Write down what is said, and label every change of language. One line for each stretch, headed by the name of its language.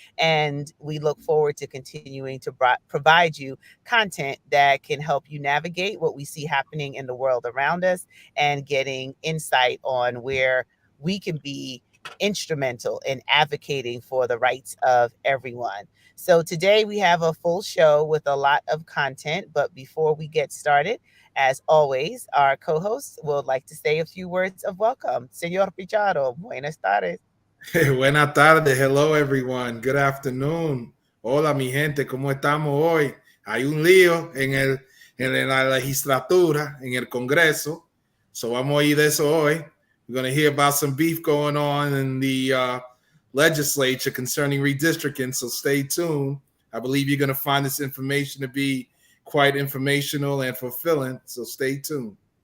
English: And we look forward to continuing to provide you content that can help you navigate what we see happening in the world around us and getting insight on where we can be instrumental in advocating for the rights of everyone. So today we have a full show with a lot of content. But before we get started, as always, our co-hosts would like to say a few words of welcome.
Spanish: Señor Pichado, buenas tardes. Buenas tardes,
English: hello everyone, good afternoon.
Spanish: Hola mi gente, ¿cómo estamos hoy? Hay un lío en la legislatura, en el Congreso. So vamos a ir de eso hoy.
English: We're going to hear about some beef going on in the legislature concerning redistricting, so stay tuned. I believe you're going to find this information to be quite informational and fulfilling, so stay tuned.